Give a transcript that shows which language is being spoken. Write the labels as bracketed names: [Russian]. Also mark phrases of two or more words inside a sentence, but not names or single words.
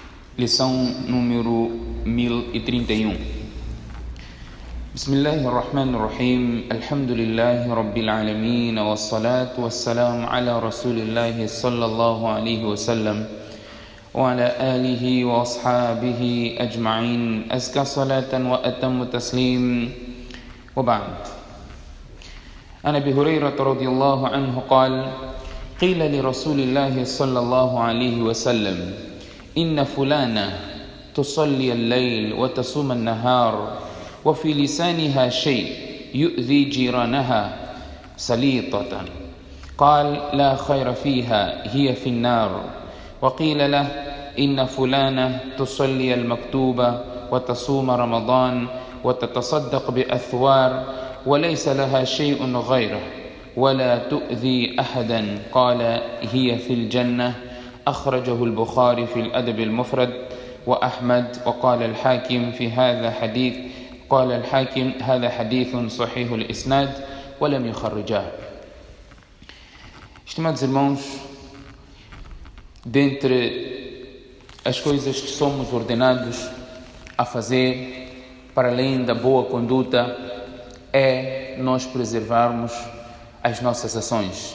[Portuguese] Lição número 1031. [Arabic] بسم الله الرحمن الرحيم. الحمد لله رب العالمين. والصلاة والسلام على رسول الله صلى الله عليه وسلم وعلى آله وأصحابه أجمعين. أزكى صلاة وأتم تسليم. وبعد. عن أبي هريرة رضي الله عنه قال قيل لرسول الله صلى الله عليه وسلم إن فلانة تصلي الليل وتصوم النهار وفي لسانها شيء يؤذي جيرانها سليطة. قال لا خير فيها هي في النار. وقيل له إن فلانة تصلي المكتوبة وتصوم رمضان وتتصدق بأثوار وليس لها شيء غيره ولا تؤذي أحدا. قال هي في الجنة. أخرجه البخاري في الأدب المفرد وأحمد. وقال الحاكم في هذا حديث هذا حديث صحيح الإسناد ولم يخرجاه. [Portuguese] Estimados irmãos, dentre as coisas que somos ordenados a fazer para além da boa conduta é nós preservarmos as nossas ações.